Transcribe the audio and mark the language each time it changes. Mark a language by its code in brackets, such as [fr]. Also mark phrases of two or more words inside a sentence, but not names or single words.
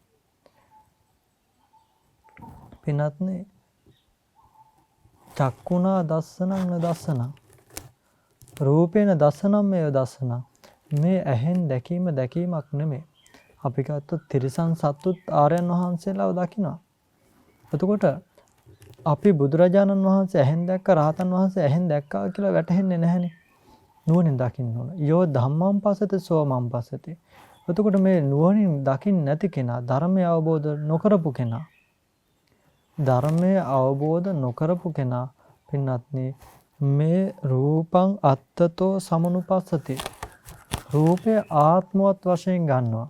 [pi] පින්වත්නි චක්කුණා දස්සනං දස්සනං රූපේන දස්සනම් මේව දස්සනං [si] මේ ඇහෙන් දැකීමක් නෙමෙයි. අපි ගත්තොත් තිරිසන් සත්තුත් ආර්යයන් වහන්සේලාව දකිනවා. එතකොට අපි බුදුරජාණන් වහන්සේ ඇහෙන් දැක්ක රහතන් වහන්සේ ඇහෙන් දැක්කා කියලා වැටහෙන්නේ නැහැනේ. නුවණින් දකින්න ඕන. [pi] යෝ ධම්මං පස්සති සෝ මං පස්සති. [si] එතකොට මේ නුවණින් දකින්න නැති කෙනා ධර්මය අවබෝධ නොකරපු කෙනා ධර්මය අවබෝධ නොකරපු කෙනා පින්වත්නි මේ [pi] රූපං අත්තතෝ සමනුපස්සති. [si] රූපය ආත්මවත් වශයෙන් ගන්නවා.